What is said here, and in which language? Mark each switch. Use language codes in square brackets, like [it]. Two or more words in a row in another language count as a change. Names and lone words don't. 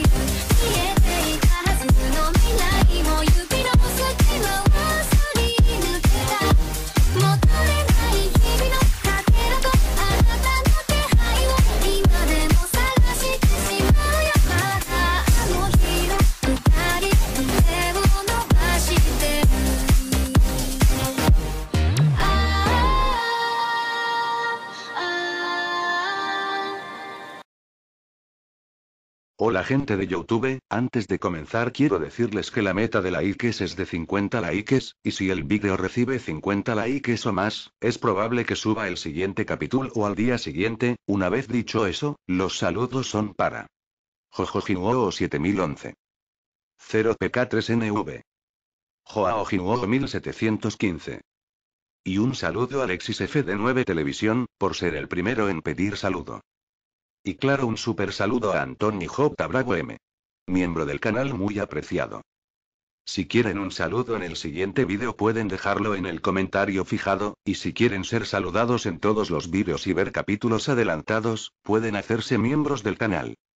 [ja] 消えていたはずの未来も指の隙間はすり抜けた。求めない日々のかけらとあなたの気配を今でも探してしまうよ。またあの日の二人手を伸ばしてる。 [es] Hola gente de YouTube, antes de comenzar quiero decirles que la meta de likes es de 50 likes, y si el vídeo recibe 50 likes o más, es probable que suba el siguiente capítulo o al día siguiente. Una vez dicho eso, los saludos son para Jojojinuo 7011, 0PK3NV, Joaojinuo 1715. Y un saludo a Alexis FD9 Televisión, por ser el primero en pedir saludo. Y claro, un super saludo a Antoni J. Bravo M, miembro del canal muy apreciado. Si quieren un saludo en el siguiente vídeo pueden dejarlo en el comentario fijado, y si quieren ser saludados en todos los vídeos y ver capítulos adelantados, pueden hacerse miembros del canal.